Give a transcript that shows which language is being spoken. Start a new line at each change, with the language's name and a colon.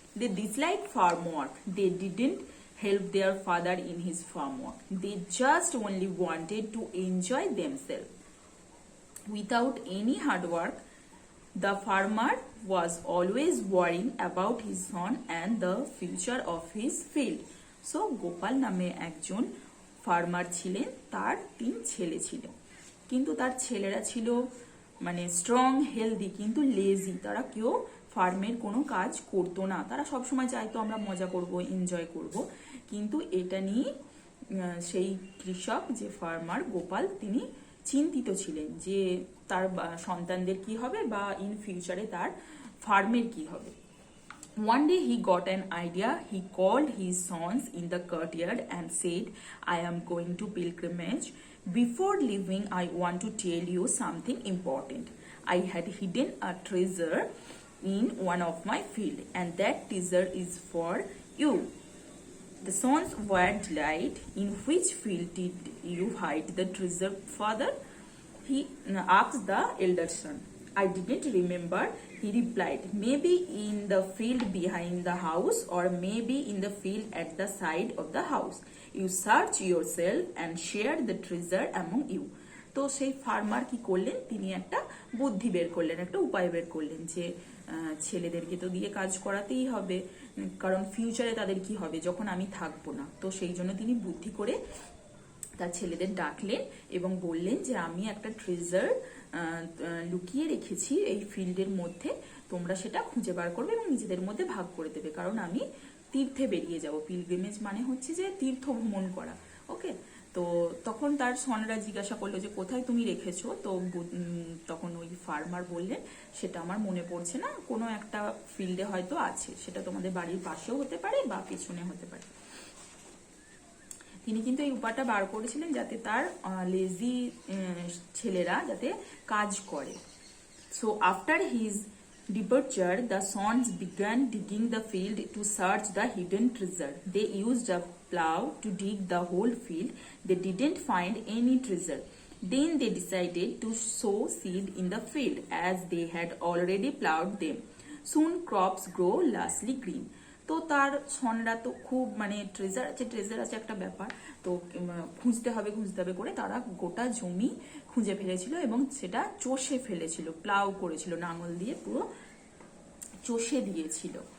English: They disliked farm work. They didn't help their father in his farm work. They just only wanted to enjoy themselves. Without any hard work, the farmer was always worrying about his son and the future of his field.
Bangla: So Gopal নামে একজন farmer ছিলেন, তার 3 ছেলে ছিল, কিন্তু তার ছেলেরা ছিল মানে স্ট্রং হেলদি কিন্তু লেজি। তারা কেউ ফার্মের কোনো কাজ করতো না, তারা সবসময় চাইতো আমরা মজা করব, এনজয় করব। কিন্তু এটা নিয়ে সেই কৃষক যে ফার্মার গোপাল তিনি চিন্তিত ছিলেন যে তার সন্তানদের কি হবে বা ইন ফিউচারে তার ফার্মের কি হবে।
English: One day he got an idea. He called his sons in the courtyard and said, I am going to pilgrimage. Before leaving, I want to tell you something important. I had hidden a treasure in one of my field, and that treasure is for you. The sons were delighted. In which field did you hide the treasure, father? He asked the elder son. I didn't remember, he replied. Maybe in the field behind the house, or maybe in the field at the side of the house. You search yourself and share the treasure among you.
Bangla: তো সেই farmer কি করলেন, তিনি একটা বুদ্ধি বের করলেন, একটা উপায় বের করলেন যে ছেলেদেরকে তো দিয়ে কাজ করাতেই হবে, কারণ ফিউচারে তাদের কি হবে যখন আমি থাকবো না। তো সেই জন্য তিনি বুদ্ধি করে তার ছেলেদের ডাকলেন এবং বললেন যে আমি একটা ট্রেজার লুকিয়ে রেখেছি এই ফিল্ডের মধ্যে, তোমরা সেটা খুঁজে বার করবে এবং নিজেদের মধ্যে ভাগ করে দেবে, কারণ আমি তীর্থে বেরিয়ে যাব। পিলগ্রিমেজ মানে হচ্ছে যে তীর্থ ভ্রমণ করা, ওকে। তো তখন তার সনরা জিজ্ঞাসা করলো যে কোথায় তুমি রেখেছো। তো তখন ওই ফার্মার বললেন সেটা আমার মনে পড়ছে না, কোনো একটা ফিল্ডে হয়তো আছে, সেটা তোমাদের বাড়ির পাশেও হতে পারে বা পিছনে হতে পারে। তিনি কিন্তু এই উপায়টা বার করেছিলেন যাতে তার লেজি ছেলেরা যাতে কাজ করে।
English: So after his departure, the sons began digging the field to search the hidden treasure. They used a plow to dig the whole field. They didn't find any treasure. Then they decided to sow seed in the field as they had already plowed them. Soon crops grow lusty green.
Bangla: তো তার সনরা তো খুব মানে treasure আছে একটা ব্যাপার, তো খুঁজতে হবে করে তারা গোটা জমি খুঁজে ফেলেছিল এবং সেটা চষে ফেলেছিল, প্লাউ করেছিল, নাঙল দিয়ে পুরো চষে দিয়েছিল।